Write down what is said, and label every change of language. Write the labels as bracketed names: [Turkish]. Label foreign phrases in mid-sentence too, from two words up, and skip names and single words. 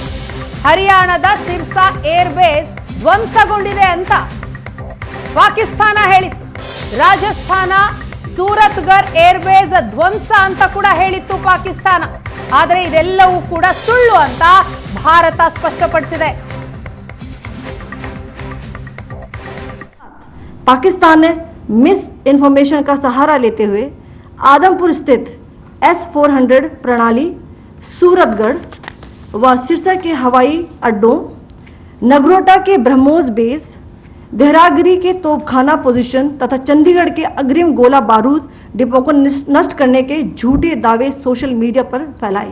[Kannada] ಹರಿಯಾಣದ ಸಿರ್ಸಾ ಏರ್ಬೇಸ್ ಧ್ವಂಸಗೊಂಡಿದೆ ಅಂತ ಪಾಕಿಸ್ತಾನ ಹೇಳಿತ್ತು. ರಾಜಸ್ಥಾನ ಸೂರತ್ಗರ್ ಏರ್ಬೇಸ್ ಧ್ವಂಸ ಅಂತ ಕೂಡ ಹೇಳಿತ್ತು ಪಾಕಿಸ್ತಾನ. ಆದರೆ ಇದೆಲ್ಲವೂ ಕೂಡ ಸುಳ್ಳು ಅಂತ ಭಾರತ ಸ್ಪಷ್ಟಪಡಿಸಿದೆ. [Hindi] पाकिस्तान ने [English] mis information [Hindi] का सहारा लेते हुए आदमपुर स्थित S-400 प्रणाली, सूरतगढ़ व सिरसा के हवाई अड्डों, नगरोटा के ब्रह्मोस बेस, देहरागिरी के तोपखाना पोजीशन तथा चंडीगढ़ के अग्रिम गोला बारूद डिपो को नष्ट करने के झूठे दावे [English] social media [Hindi] पर फैलाए.